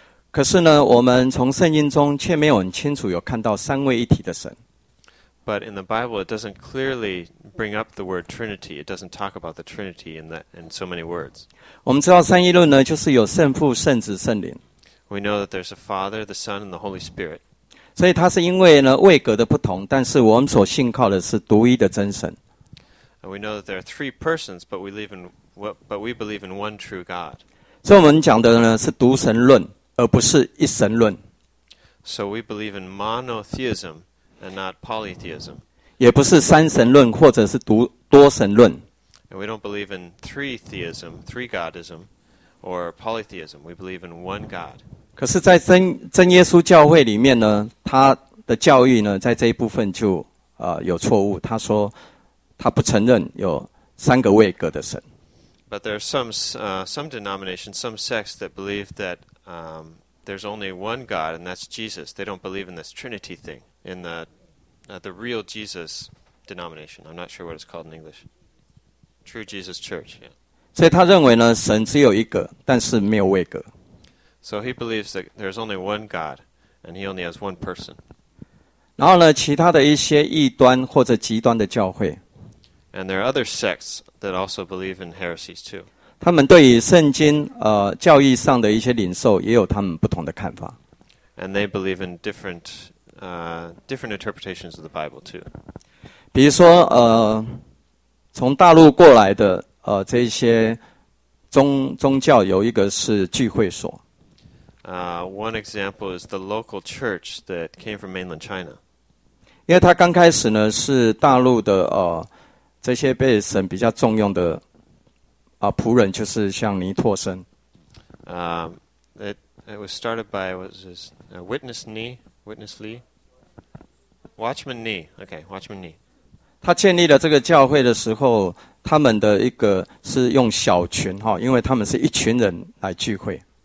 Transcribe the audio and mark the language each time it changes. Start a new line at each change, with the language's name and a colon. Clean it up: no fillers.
Chinese: 可是呢，我们从圣经中却没有很清楚有看到三位一体的神。
English: But in the Bible, it doesn't clearly bring up the word Trinity. It doesn't talk about the Trinity in so many words.
Chinese: 我们知道三一论呢，就是有圣父、圣子、圣灵。
English: We know that there's a Father, the Son, and the Holy Spirit.
Chinese: 所以它是因为呢位格的不同，但是我们所信靠的是独一的真神。
English: We know that there are three persons, but we believe in one true God.
Chinese: 所以我们讲的呢是独神论。而不是一神论。
English: So we believe in monotheism and not polytheism.
Chinese: 也不是三神论或者是多神论。
English: And we don't believe in three theism, three godism, or polytheism. We believe in one God.
Chinese: 可是在真耶稣教会里面呢，他的教育呢，在这一部分就有错误。他说他不承认有三个位格的神。
English: But there are some denominations, some sects that believe that there's only one God, and that's Jesus. They don't believe in this Trinity thing, in the real Jesus denomination. I'm not sure what it's called in English. True Jesus Church. Yeah.
Chinese: 所以他认为呢，神只有一个，但是没有位格。
English: So he believes that there's only one God, and he only has one person.
Chinese: 然后呢，其他的一些异端或者极端的教会。
English: And there are other sects that also believe in heresies too.
Chinese: 他们对于圣经教义上的一些领受也有他们不同的看法。
English: And they believe in different interpretations of the Bible too.
Chinese: 比如说从大陆过来的这些宗教有一个是聚会所。
English: One example is the local church that came from mainland China.
Chinese: 因为他刚开始呢是大陆的这些被神比较重用的仆人，就是像尼托生。
English: It was started by was this Witness Lee, Watchman Nee. Okay, Watchman Nee.
Chinese: 他建立了这个教会的时候，他们的一个是用小群哈，因为他们是一群人来聚会。